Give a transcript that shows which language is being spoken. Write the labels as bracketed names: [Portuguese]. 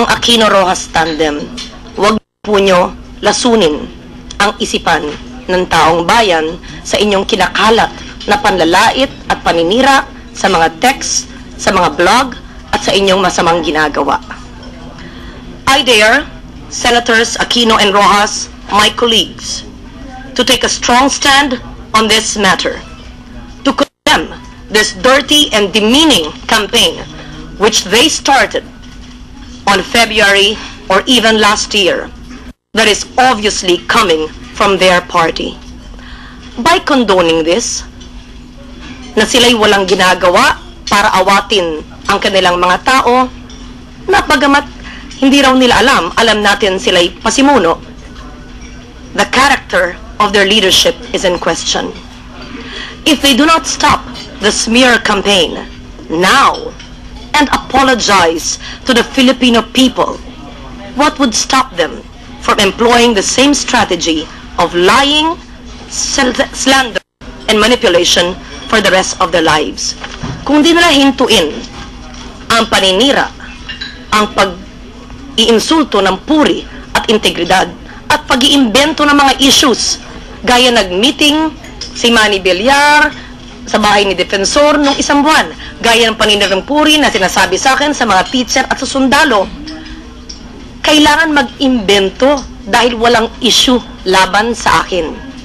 [Filipino] Aquino Roxas tandem, huwag po nyo lasunin ang isipan ng taong bayan sa inyong kinakalat na panlalait at paninira sa mga text, sa mga blog, at sa inyong masamang ginagawa. [English] I dare Senators Aquino and Roxas, my colleagues, to take a strong stand on this matter, to condemn this dirty and demeaning campaign which they started on February or even last year, that is obviously coming from their party. By condoning this, [Filipino] na sila'y walang ginagawa para awatin ang kanilang mga tao, na bagamat hindi raw nila alam natin sila'y pasimuno, [English] the character of their leadership is in question. If they do not stop the smear campaign now and apologize to the Filipino people, what would stop them from employing the same strategy of lying, slander, and manipulation for the rest of their lives? [Filipino] Kung di nila hintuin ang paninira, ang pag-iinsulto ng puri at integridad, at pag-iimbento ng mga issues, gaya nag-meeting si Manny Villar sa bahay ni Defensor nung isang buwan, gaya ng paninirang puri na sinasabi sa akin sa mga teacher at sa sundalo, kailangan mag-imbento dahil walang issue laban sa akin.